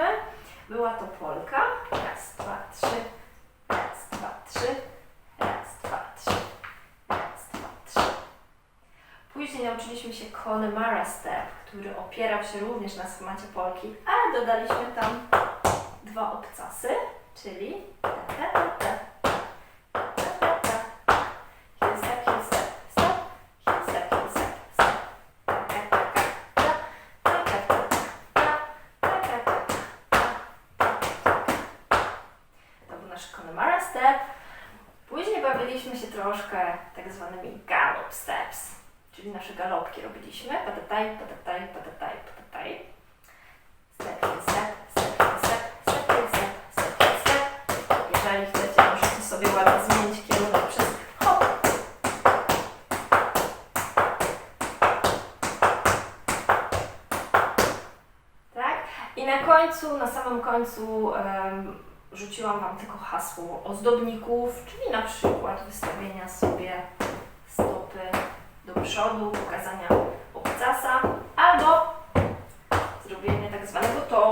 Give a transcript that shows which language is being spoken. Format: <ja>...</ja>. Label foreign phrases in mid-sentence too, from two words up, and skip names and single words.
<pl>Była to polka. Raz, dwa, trzy. Raz, dwa, trzy. Raz, dwa, trzy. Raz, dwa, trzy. Później nauczyliśmy się Connemara Step, który opierał się również na schemacie polki, ale dodaliśmy tam 2 obcasy, czyli</pl> <en>heel step, heel step, step,</en> <pl>heel step, heel step, step. To był nasz Connemara Step. Później bawiliśmy się troszkę tak zwanymi</pl> <en>gallop steps,</en> <pl>czyli nasze galopki robiliśmy. Patataj, patataj, patataj, patataj.</pl> <en>Step, heel step, step, heel step, step, heel step, step, heel step.</en> <pl>Jeżeli chcecie, możecie sobie ładnie zmienić kierunek przez hop. Tak? I na końcu, na samym końcu rzuciłam Wam tylko hasło ozdobników, czyli na przykład wystawienia sobie stopy do przodu, pokazania obcasa, albo zrobienie tak zwanego toe.</pl>